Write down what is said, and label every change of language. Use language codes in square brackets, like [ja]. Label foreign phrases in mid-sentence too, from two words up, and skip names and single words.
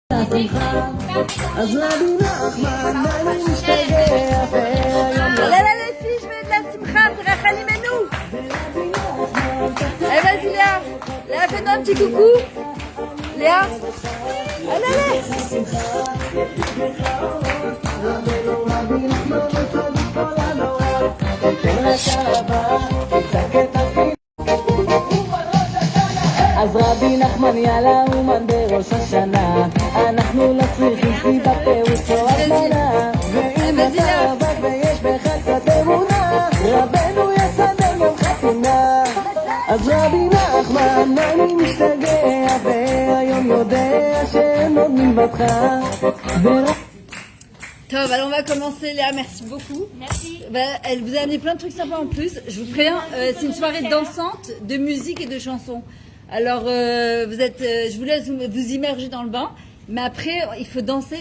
[fr] Les filles, je veux de la simcha, c'est Rachel Imenu. Allez, vas-y Léa. Léa, fais-nous un petit coucou. Léa. Allez, allez. [he] אז רבי נחמן יאללה אומן בראש השנה אנחנו לא צריכים סיבה פירוש או הזמנה ואם אתה עבד ויש בך קצת אמונה רבנו יסדר גם חתונה אז רבי נחמן אני משתגע והיום יודע שאין עוד מלבדך [fr] Top, alors on va commencer Léa, merci beaucoup. Merci. Elle vous a amené plein de trucs sympas en plus. Je vous préviens, c'est une soirée dansante de musique et de chansons. Alors je vous laisse vous immerger dans le bain, mais après il faut danser.